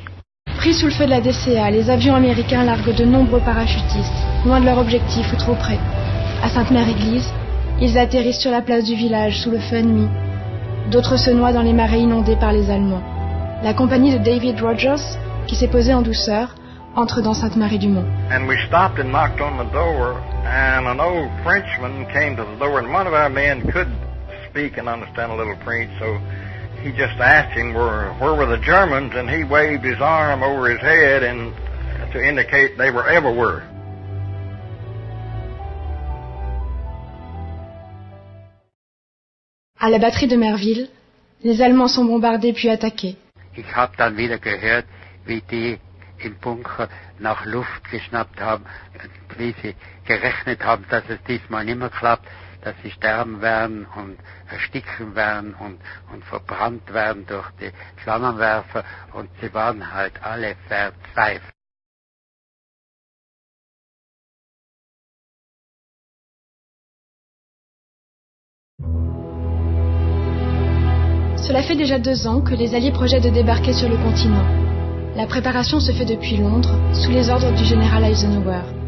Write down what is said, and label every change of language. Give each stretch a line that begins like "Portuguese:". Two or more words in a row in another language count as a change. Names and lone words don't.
French: Pris sous le feu de la DCA, les avions américains larguent de nombreux parachutistes, loin de leur objectif ou trop près. À Sainte-Mère-Église, ils atterrissent sur la place du village sous le feu ennemi. D'autres se noient dans les marais inondés par les Allemands. La compagnie de David Rogers, qui s'est posée en douceur, entre dans Sainte-Marie-du-Mont.
English: And we stopped and knocked on the door, and an old Frenchman came to the door, and one of our men could speak and understand a little French, so he just asked him where were the Germans, and he waved his arm over his head and to indicate they were everywhere.
French: À la batterie de Merville, les Allemands sont bombardés puis attaqués.
German: Ich habe dann wieder gehört, wie die im Bunker nach Luft geschnappt haben, wie sie gerechnet haben, dass es diesmal nicht mehr klappt, dass sie sterben werden und ersticken werden und verbrannt werden durch die Flammenwerfer, und sie waren halt alle verzweifelt.
French: Cela fait déjà 2 ans que les Alliés projettent de débarquer sur le continent. La préparation se fait depuis Londres, sous les ordres du général Eisenhower.